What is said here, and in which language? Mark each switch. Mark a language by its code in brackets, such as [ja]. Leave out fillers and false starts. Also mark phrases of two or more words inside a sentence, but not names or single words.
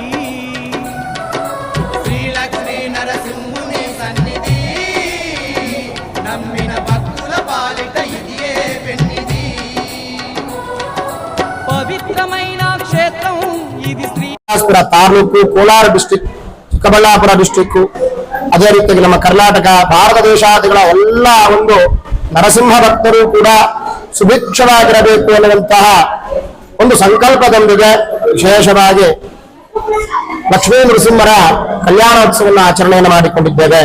[te] శ్రీలక్ష్మీ నరసింహుని సన్నిధి నమ్మిన భక్తుల పాలిట ఇది ఏ పెన్నిది. పవిత్రమైన క్షేత్రం ఇది. [kn] ತಾಲೂಕು ಕೋಲಾರ ಡಿಸ್ಟ್ರಿಕ್ಟ್ ಚಿಕ್ಕಬಳ್ಳಾಪುರ ಡಿಸ್ಟ್ರಿಕ್ಟ್ ಅದೇ ರೀತಿಯಾಗಿ ನಮ್ಮ ಕರ್ನಾಟಕ ಭಾರತ ದೇಶಾದಿಗಳ ಎಲ್ಲ ಒಂದು ನರಸಿಂಹ ಭಕ್ತರು ಕೂಡ ಸುಭಿಕ್ಷವಾಗಿರಬೇಕು ಅನ್ನುವಂತಹ ಒಂದು ಸಂಕಲ್ಪದೊಂದಿಗೆ ವಿಶೇಷವಾಗಿ ಲಕ್ಷ್ಮೀ ನರಸಿಂಹರ ಕಲ್ಯಾಣೋತ್ಸವವನ್ನು ಆಚರಣೆಯನ್ನು ಮಾಡಿಕೊಂಡಿದ್ದೇವೆ.